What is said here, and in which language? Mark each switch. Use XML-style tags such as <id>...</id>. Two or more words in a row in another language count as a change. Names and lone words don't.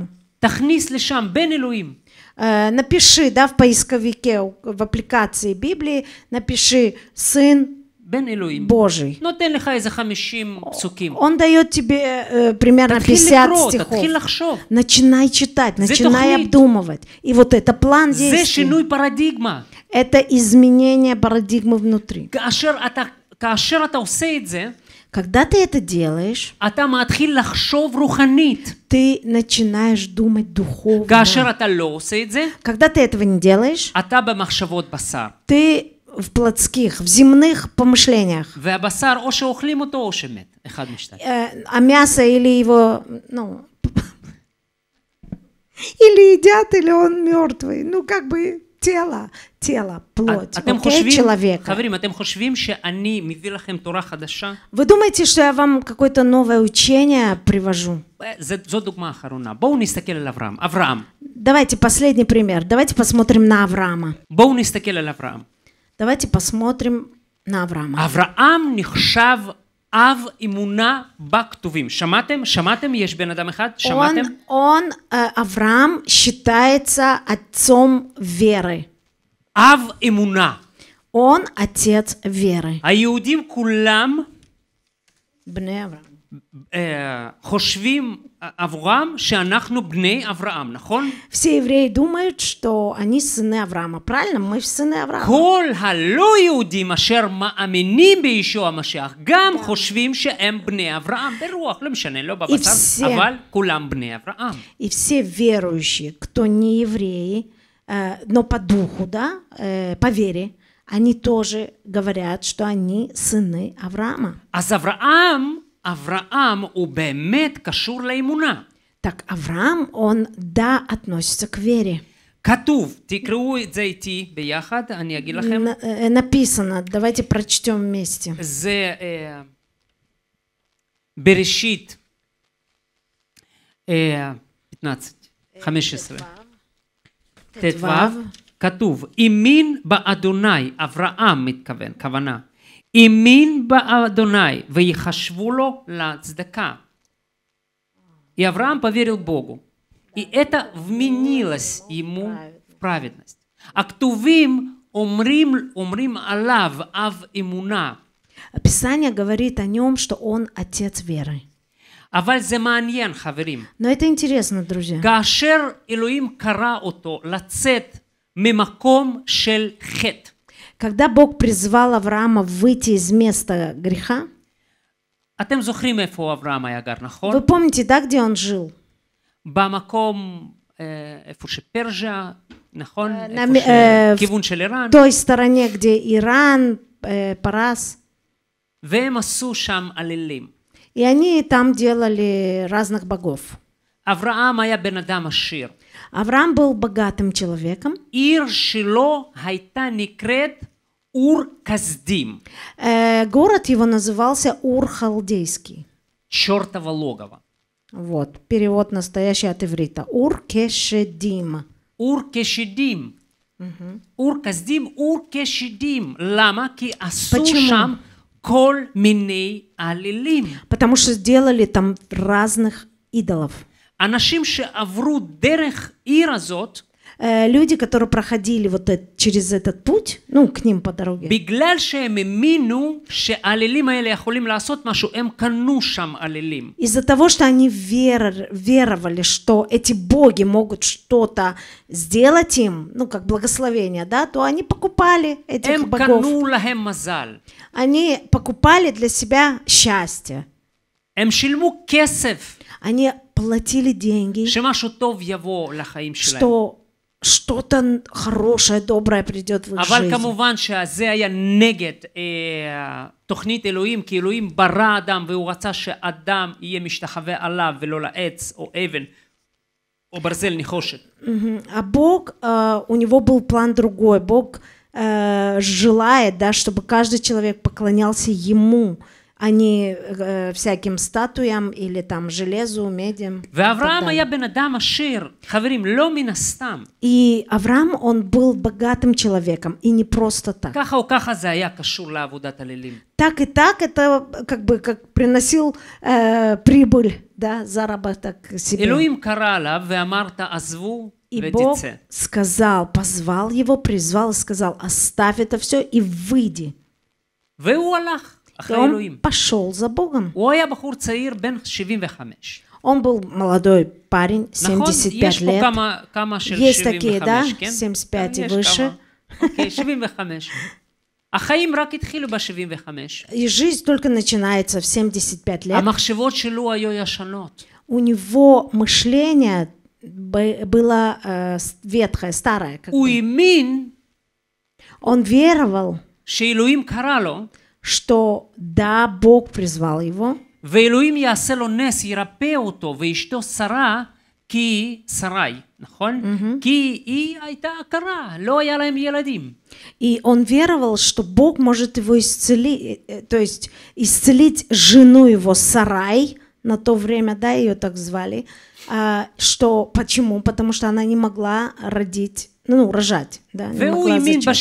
<he>תכניס לשם בן אלוהים.</he> <ru>Напиши, да, в поисковике, в аппликации Библии, напиши «Сын</ru> <he>בן אלוהים.</he> <ru>Божий».</ru> <he>נותן לך איזה 50 פסוקים.</he> <ru>Он дает тебе примерно 50 стихов.</ru> <he>תתחיל לחשוב.</he> <ru>Начинай читать, начинай обдумывать. И вот это план действий.</ru> <he>זה שינוי פרדיגמה.</he> <ru>Это изменение парадигмы внутри.</ru> <he>כאשר אתה עושה את זה,</he> <ru>когда ты это делаешь,</ru> <he>אתה מתחיל לחשוב רוחנית.</he> <ru>ты начинаешь думать духовно.</ru> <he>כאשר אתה לא עושה את זה,</he> <ru>когда ты этого не делаешь,</ru> <he>אתה במחשבות בשר.</he> <ru>ты в плотских, в земных помышлениях.</ru> <he>והבשר או שאוכלים אותו או שמת, אחד משתיים.</he> <ru>А мясо или его, или едят, или он мертвый. Как бы тело, плоть,</ru> <he>אתם</he> <ru>окей,</ru> <he>חושבים,</he> <ru>человека.</ru> <he>חברים, אתם חושבים שאני מביא לכם תורה חדשה?</he> <ru>Вы думаете, что я вам какое-то новое учение привожу?</ru> <he>זו דוגמה אחרונה. בואו נסתכל על אברהם. אברהם.</he> <ru>Давайте последний пример. Давайте посмотрим на Авраама.</ru> <he>בואו נסתכל על אברהם.</he> <ru>Давайте посмотрим на Авраама.</ru> <he>אברהם נחשב אב אמונה בכתובים. שמעתם? שמעתם? יש בן אדם אחד? שמעתם?</he> <ru>Авраам считается отцом веры.</ru> <he>אב אמונה.</he> <ru>Он отец веры.</ru> <he>היהודים כולם בני אברהם. חושבים עבורם שאנחנו בני אברהם, נכון?</he> <ru>Все евреи думают, что они сыны Авраама. Правильно? Мы сыны Авраама.</ru> <he>כל הלא יהודים אשר מאמינים בישוע המשיח גם חושבים שהם בני אברהם ברוח, לא משנה, לא בבשר, אבל כולם בני אברהם.</he> <ru>И все верующие, кто не евреи, но по духу, да, по вере, они тоже говорят, что они сыны Авраама.</ru> <he>אז אברהם הוא באמת קשור לאמונה.</he> <ru>Так Авраам, он, да, относится к вере.</ru> <he>כתוב, תקראו את זה איתי ביחד, אני אגיד לכם.</he> <ru>Написано, давайте прочтем вместе.</ru> <he>זה בראשית 15. ט"ו, כתוב, האמין באדוני, אברהם מתכוון, כוונה. האמין באדוני ויחשבו לו לצדקה.</he> <ru>И Авраам поверил Богу. И это вменилось ему в праведность.</ru> <he>הכתובים אומרים עליו אב אמונה.</he> <ru>Писание говорит о нем, что он отец веры.</ru> <he>אבל זה מעניין, חברים.</he> <ru>Но это интересно, друзья.</ru> <he>כאשר אלוהים קרא אותו לצאת ממקום של חטא.</he> <ru>Когда Бог призвал Авраама выйти из места греха,</ru> <he>אתם זוכרים איפה אברהם היה גר, נכון?</he> <ru>вы помните, да, где он жил?</ru> <he>במקום איפה שפרז'ה, נכון? כיוון של איראן.</he> <ru>В той стороне, где Иран, Парас.</ru> <he>והם עשו שם אלילים.</he> <ru>И они там делали разных богов.</ru> <he>אברהם היה בן אדם עשיר.</he> <ru>Авраам был богатым человеком.</ru> <he>עיר שלו הייתה נקראת אור כסדים.</he> <ru>Город его назывался Ур-Халдейский. чертово логово. Вот, перевод настоящий от иврита. Ур-Кешедим. Ур-Кешедим. Ур-Касдим, Ур-Кешедим.</ru> <he>למה? כי עשו שם כל מיני אלילים.</he> <ru>Потому что сделали там разных идолов.</ru> <he>אנשים שעברו דרך עיר הזאת,</he> <ru>люди, которые проходили вот через этот путь, ну, к ним по дороге.</ru> <he>בגלל שהם האמינו שהאלילים האלה יכולים לעשות משהו, הם קנו שם אלילים.</he> <ru>Из-за того, что они веровали, что эти боги могут что-то сделать им, ну, как благословение, да, то они покупали этих богов.</ru> <he>הם קנו להם מזל.</he> <ru>Они покупали для себя счастье.</ru> <he>הם שילמו כסף.</he> <ru>Они платили деньги,</ru> <he>שמשהו טוב יבוא לחיים שלהם.</he> <ru>что что-то хорошее, доброе придет в их</ru> <he>אבל</he> <ru>жизнь.</ru> <he>כמובן שזה היה נגד תוכנית אלוהים, כי אלוהים ברא אדם והוא רצה שאדם יהיה משתחווה עליו ולא לעץ או אבן או ברזל נחושת.</he> <ru>А Бог, у него был план другой. Бог желает, да, чтобы каждый человек поклонялся ему, а не всяким статуям или там железу, медям.</ru> <he>ואברהם היה בן אדם עשיר, חברים, לא מן הסתם.</he> <ru>И Авраам, он был богатым человеком, и не просто так.</ru> <he>ככה או ככה זה היה קשור לעבודת אלילים.</he> <ru>Так и так это как бы как приносил прибыль, да, заработок себе.</ru> <he>אלוהים קרא עליו ואמר תעזבו</he> <ru>И Бог</ru> <he>ותצא.</he> <ru>сказал, позвал его, призвал и сказал, оставь это все и выйди.</ru> <he>והוא הלך.</he> <ru>И он пошел за Богом.</ru> <he>הוא היה בחור צעיר בן 75.</he> <ru>Он был молодой парень, 75 лет. Есть такие, да, 75 и выше.</ru> <he>אוקיי, 75. החיים רק התחילו ב-75.</he> <ru>И жизнь только начинается в 75 лет.</ru> <he>המחשבות שלו היו ישנות.</he> <ru>У него мышление было ветхое, старое.</ru> <he>הוא האמין</he> <ru>Он веровал,</ru> <he>שאלוהים קרא לו,</he> <ru>что да, Бог призвал его,</ru> <he>ואלוהים יעשה לו נס, ירפא אותו, ואשתו שרה כי שרי, נכון? כי היא הייתה עקרה, לא היה להם ילדים.</he> <ru>И он веровал, что Бог может его исцелить, то есть исцелить жену его Сарай, на то время, да, ее так звали, что, почему? Потому что она не могла родить, ну, рожать, да, не</ru> <he>והוא</he> <ru>могла</ru> <he>האמין</he> <ru>зачать.</ru>